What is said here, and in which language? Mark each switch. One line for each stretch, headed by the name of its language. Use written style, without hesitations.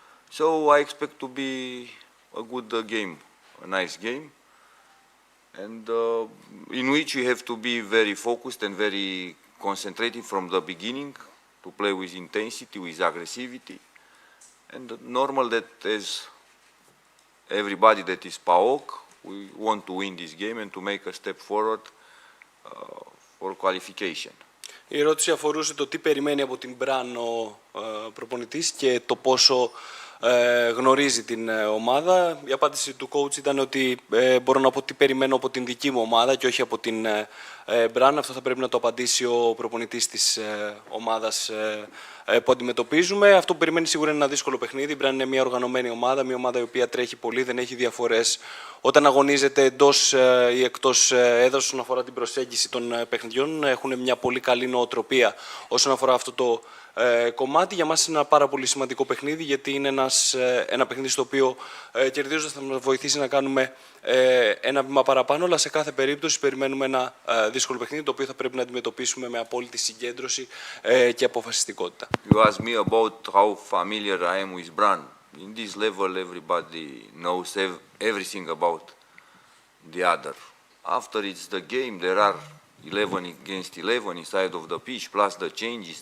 English: So I expect to be a good game, a nice game, and in which we have to be very focused and very concentrated from the beginning to play with intensity, with aggressivity, and normal that as everybody that is PAOK, we want to win this game and to make a step forward for qualification.
Greek: Η ερώτηση αφορούσε το τι περιμένει από την Brann ο προπονητής και το πόσο γνωρίζει την ομάδα. Η απάντηση του coach ήταν ότι μπορώ να πω τι περιμένω από την δική μου ομάδα και όχι από την Brann. Αυτό θα πρέπει να το απαντήσει ο προπονητής της ομάδας που αντιμετωπίζουμε. Αυτό που περιμένει σίγουρα είναι ένα δύσκολο παιχνίδι. Η Brann είναι μια οργανωμένη ομάδα, μια ομάδα η οποία τρέχει πολύ, δεν έχει διαφορές όταν αγωνίζεται εντός ή εκτός έδρας όσον αφορά την προσέγγιση των παιχνιδιών. Έχουν μια πολύ καλή νοοτροπία όσον αφορά αυτό το κομμάτι. Για μας είναι ένα πάρα πολύ σημαντικό παιχνίδι, γιατί είναι ένα παιχνίδι στο οποίο κερδίζοντας θα μας βοηθήσει να κάνουμε ένα βήμα παραπάνω, αλλά σε κάθε περίπτωση περιμένουμε ένα δύσκολο παιχνίδι, το οποίο θα πρέπει να αντιμετωπίσουμε με απόλυτη συγκέντρωση και αποφασιστικότητα.
English: You asked me about how familiar I am with Brann. In this level, everybody knows everything about the other. After it's the game, there are 11 against 11 inside of the pitch, plus the changes.